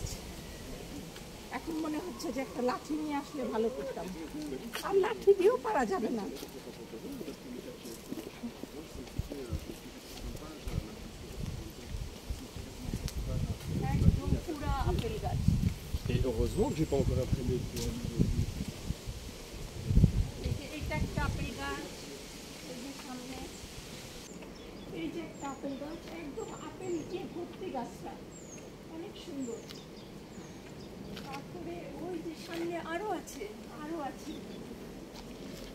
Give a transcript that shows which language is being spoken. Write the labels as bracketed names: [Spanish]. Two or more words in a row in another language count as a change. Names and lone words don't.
[Bangla] এখন মনে হচ্ছে যে একটা লাঠি নিয়ে আসলে ভালো করতাম, আর লাঠি দিয়েও পারা যাবে না। একদম পুরা আপেল গাছ। [French] Et heureusement que j'ai pas encore imprimé. [Bangla] এইটা একটা আপেল গাছ, এই যে সামনে এই যে একটা আপেল গাছ, একদম আপেল দিয়ে ভর্তি গাছটা, অনেক সুন্দর। তারপরে ওই যে সামনে আরো আছে, আরো আছে।